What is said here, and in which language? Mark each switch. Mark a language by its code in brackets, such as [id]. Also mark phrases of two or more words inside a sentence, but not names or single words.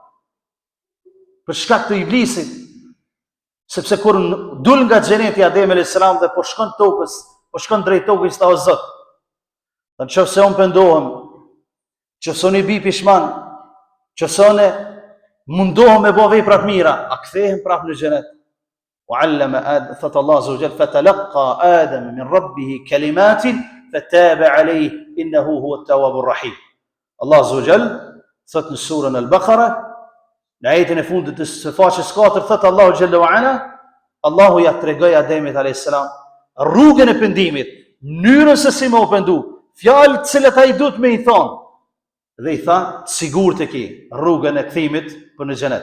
[sq] Për shkak të Iblisit, sepse kur dul nga xheneti Ademi [ar] عليه السلام [sq] dhe po shkon tokës, po shkon drejt tokës ta o Zot. Nëse unë pendohem, nëse unë i bi pishman, nëse unë mundohem me bo vepra të mira, a kthehem prap në xhenet. [ar] وعلم آدم ثت الله عز وجل فتلقى آدم من ربه كلمات فتاب عليه إنه هو التواب الرحيم. الله عز وجل ثت [sq] në surën Al-Baqara, në ajetin e fundit të faqes 4, thot Allahu [ar] جل وعلا, [sq] Allahu ja tregoi Ademit [ar] عليه السلام [sq] rrugën e pendimit, mënyrën se si më u pendu, fjalët të cilat ai duhet me i thonë. Dhe i tha, sigurt e ki rrugën e kthimit për në xhenet.